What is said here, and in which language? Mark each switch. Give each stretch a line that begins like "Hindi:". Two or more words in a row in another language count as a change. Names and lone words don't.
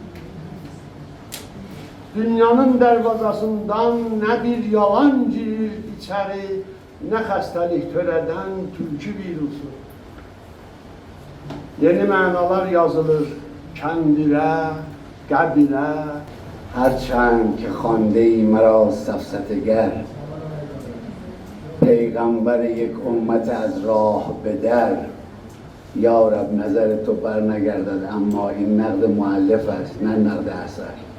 Azerbaijani: Dünyanın dərvazasından nə bir yalan girir içəri, nə xəstəlik törədən tülkü virusu. Yeni mənalar yazılır kəndirə, qəbilə.
Persian: هرچند که خوانده ای مرا سفسطه‌گر، پیغمبر یک امت از راه به در. یا رب نظر تو بر نگردد، اما این نقد مؤلف است نه نقد اثر.